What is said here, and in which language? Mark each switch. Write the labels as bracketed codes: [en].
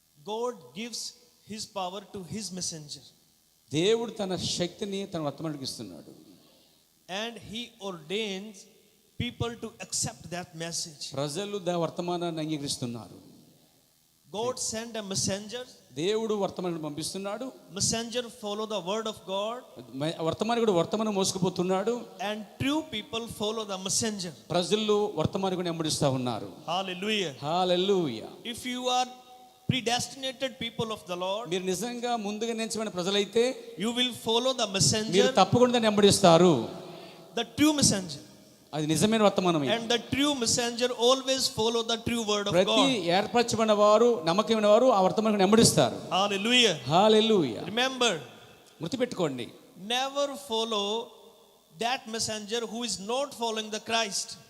[en] God gives his power to his messenger. [te] దేవుడు తన శక్తిని తన వర్తమానానికి ఇస్తున్నాడు. [en] And he ordains people to accept that message. [te] ప్రజలు వర్తమానాన్ని అంగీకరిస్తున్నారు. [en] God sent a messenger. [te] దేవుడు వర్తమానాన్ని పంపిస్తున్నాడు. [en] Messenger follow the word of God. [te] వర్తమానికుడు వర్తమానం మోసుకుపోతున్నాడు. [en] And true people follow the messenger. [te] ప్రజలు వర్తమానికుడిని వెంబడిస్తూ ఉన్నారు. [en] Hallelujah. [te] Hallelujah. [en] If you are predestinated people of the Lord, [te] మీరు నిజంగా ముందుగా నియమించబడిన ప్రజలైతే [en] you will follow the messenger. [te] మీరు తప్పకుండా వెంబడిస్తారు. [en] The true messenger. [te] అది నిజమైన వర్తమానం. [en] And the true messenger always follow the true word of God. [te] ప్రతి ఏర్పరచబడిన వారు, నమ్మకమైన వారు ఆ వర్తమానాన్ని వెంబడిస్తారు. [en] Hallelujah. [te] Hallelujah. [en] Remember, [te] గుర్తుపెట్టుకోండి, [en] never follow that messenger who is not following the Christ.